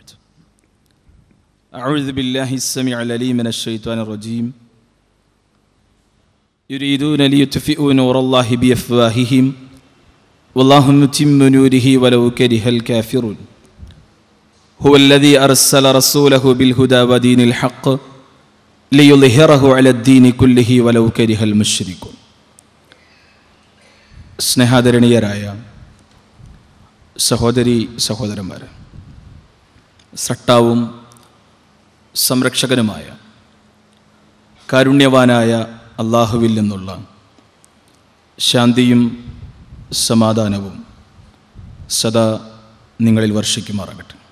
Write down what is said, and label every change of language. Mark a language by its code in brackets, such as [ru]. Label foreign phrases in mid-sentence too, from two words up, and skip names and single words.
[ar] أعوذ بالله السميع العليم من الشيطان الرجيم. يريدون ليطفئوا نور الله بأفواههم والله متم نوره ولو كره الكافرون. هو الذي أرسل رسوله بالهدى ودين الحق ليظهره على الدين كله ولو كره المشركون. [ml] സ്നേഹാദരണീയരായ സഹോദരി സഹോദരന്മാർ, സ്രഷ്ടാവും സംരക്ഷകനുമായ കാരുണ്യവാനായ അള്ളാഹുവിൽ നിന്നുള്ള ശാന്തിയും സമാധാനവും സദാ നിങ്ങളിൽ വർഷിക്കുമാറാകട്ടെ.